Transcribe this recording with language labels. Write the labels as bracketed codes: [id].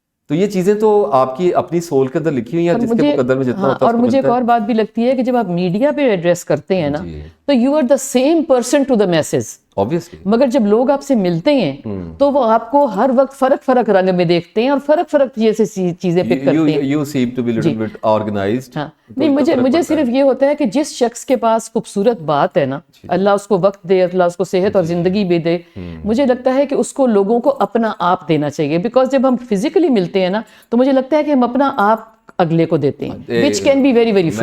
[ur] تو یہ چیزیں تو آپ کی اپنی سول کے اندر لکھی ہوئی ہیں, جس کے مقدر میں جتنا ہوتا ہے. اور مجھے ایک اور بات بھی لگتی ہے کہ جب آپ میڈیا پہ ایڈریس کرتے ہیں نا, تو [en] You are the same person to the masses, obviously. [ur] مگر جب لوگ آپ سے ملتے ہیں تو وہ آپ کو ہر وقت فرق رنگ میں دیکھتے ہیں اور فرق جیسے چیزیں پک کرتے ہیں. [en] You seem to be a little bit organized. [ur] نہیں, مجھے صرف یہ ہوتا ہے کہ جس شخص کے پاس خوبصورت بات ہے نا, اللہ اس کو وقت دے, اللہ اس کو صحت اور زندگی بھی دے, مجھے لگتا ہے کہ اس کو لوگوں کو اپنا آپ دینا چاہیے. بیکاز جب ہم فزیکلی ملتے ہیں نا تو مجھے لگتا ہے کہ ہم اپنا آپ اگلے کو دیتے ہیں, [en] which can be very very